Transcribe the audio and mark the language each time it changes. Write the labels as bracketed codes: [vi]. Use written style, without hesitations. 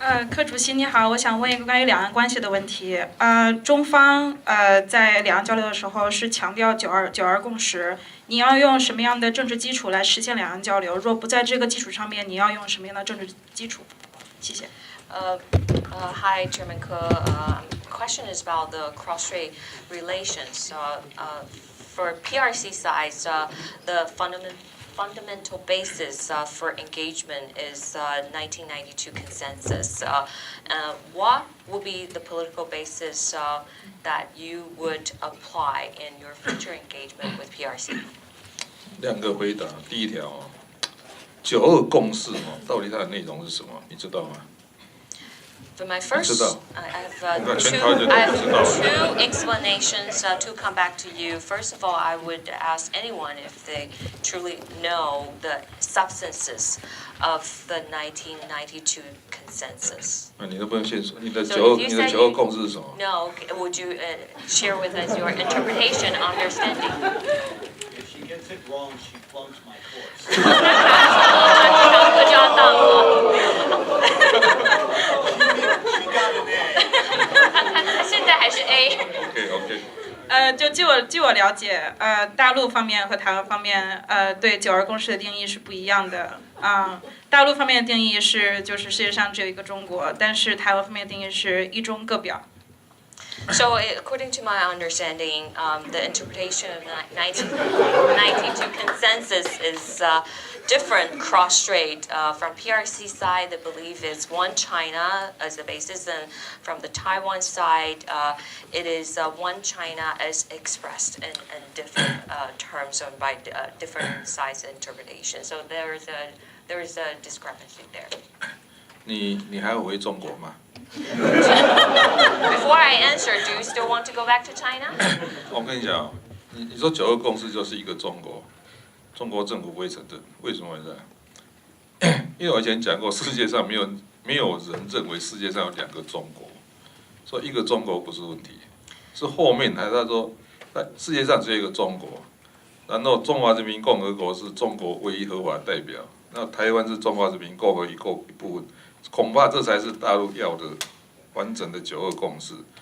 [zh] 柯主席你好，我想问一个关于两岸关系的问题。中方在两岸交流的时候是强调九二共识，你要用什么样的政治基础来实现两岸交流？若不在这个基础上面，你要用什么样的政治基础？谢谢。 [en] Hi, Chairman Ko. Question is about the cross-strait relations. For PRC side, the fundamental basis for engagement is 1992 consensus. What would be the political basis that you would apply in your future engagement with PRC? [zh] 两个回答，第一条9·2共识到底它的内容是什么？你知道吗？ [en] For my first, I have two explanations to come back to you. First of all, I would ask anyone if they truly know the substances of the 1992 consensus. [zh] 你都不用先说，你的9·2共识是什么？ [en] No, would you share with us your interpretation, understanding? If she gets it wrong, she flunks my course. [zh] 就要到了。现在还是 A。 [en] OK。 [zh] 就据我了解，大陆方面和台湾方面，对9·2共识的定义是不一样的。大陆方面的定义是，就是世界上只有一个中国，但是台湾方面的定义是一中各表。 [en] So, according to my understanding, the interpretation of 1992 consensus is different cross-strait. From PRC side, the belief is one China as the basis, and from the Taiwan side, it is one China as expressed in different terms or by different sides of interpretation. So there is a discrepancy there. [zh] 你还要回中国吗？ [en] Before I answer, do you still want to go back to China? [zh] 我跟你讲，你说9·2共识就是一个中国，中国政府不会承认，为什么呢？因为我以前讲过，世界上没没有人认为世界上有2个中国，所以一个中国不是问题，是后面还在说，在世界上只有一个中国，然后中华人民共和国是中国唯一合法代表，那台湾是中华人民共和国一部分，恐怕这才是大陆要的完整的9·2共识。